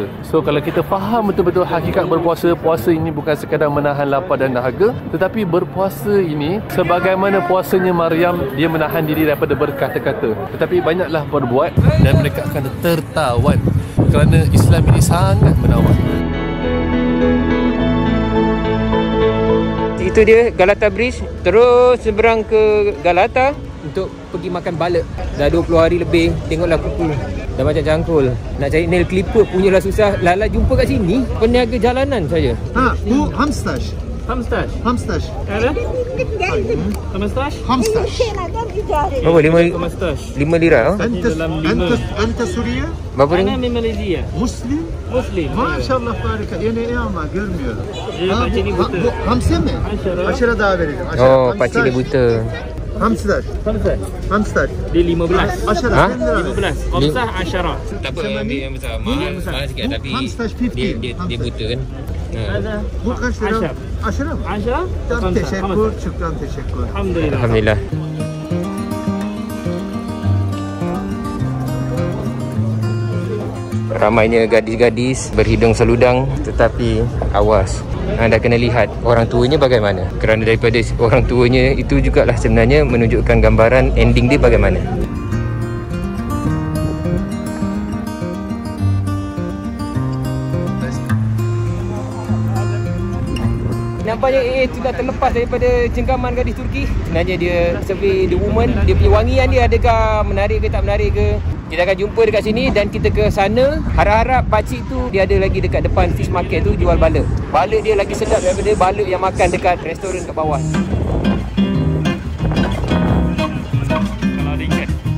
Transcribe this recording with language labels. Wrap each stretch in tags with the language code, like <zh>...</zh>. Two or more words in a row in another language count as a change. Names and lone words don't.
<ms>So kalau kita faham betul-betul hakikat berpuasa, puasa ini bukan sekadar menahan lapar dan dahaga, tetapi berpuasa ini sebagaimana puasanya Maryam, dia menahan diri daripada berkata-kata, tetapi banyaklah berbuat dan mereka akan tertawan, kerana Islam ini sangat menawan. itu dia Galata Bridge. Terus seberang ke Galata untuk pergi makan balak. Dah 20 hari lebih. Tengoklah kuku dah macam cangkul. Nak cari</ms> <en>nail clipper</en> <ms>punyalah susah. Lala jumpa kat sini peniaga jalanan saja.</ms> <tr>Bu hamstash. Hamstash. Hamstash. Ada? Hamstash? Hamstash.</tr> <ms>Berapa? 5 lira.</ms> <ar>Anta Suriye?</ar> <ms>Berapa</ms> <ar>Ana</ar> <ms>ringgit?</ms> <ar>min Malaysia.</ar> <tr>Muslim? Muslim. Maşallah harika. Yine iyi ama görmüyorum.</tr> <ms>Pakcik ni buta.</ms> <tr>Bu hamsi mi? Aşırı daha vereceğim.</tr> <ms>Oh, pakcik dia buta.</ms> <tr>Hamstash. Hamstash. Hamstash.</tr> <ms>Dia 15.</ms> <tr>Aşırı. Ha?</tr> <ar>15. Hamsah Asyara.</ar> <ms>Tak apa, ambil yang besar. Mahal sikit tapi</ms> <tr>Hamstash 50.</tr> <ms>dia buta kan. Ada.</ms> <tr>Bu kaç lira?</tr> <ar>Aşar.</ar> <tr>Aşırı mı?</tr> <ar>Asyara?</ar> <tr>Çok teşekkür. Çok teşekkür.</tr> <ar>Alhamdulillah. Alhamdulillah.</ar> <ms>Ramainya gadis-gadis berhidung seludang, tetapi awas, anda kena lihat orang tuanya bagaimana. Kerana daripada orang tuanya itu jugalah sebenarnya menunjukkan gambaran ending dia bagaimana. Nampaknya AA sudah terlepas daripada cengkaman gadis Turki. Sebenarnya dia</ms> <en>survey the woman,</en> <ms>dia punya wangian dia adakah menarik ke tak menarik ke. Kita akan jumpa dekat sini dan kita ke sana. Harap-harap pakcik tu dia ada lagi dekat depan</ms> <en>fish market</en> <ms>tu jual balak. Balak dia lagi sedap daripada balak yang makan dekat restoran kat bawah. Kalau ada ikan.</ms>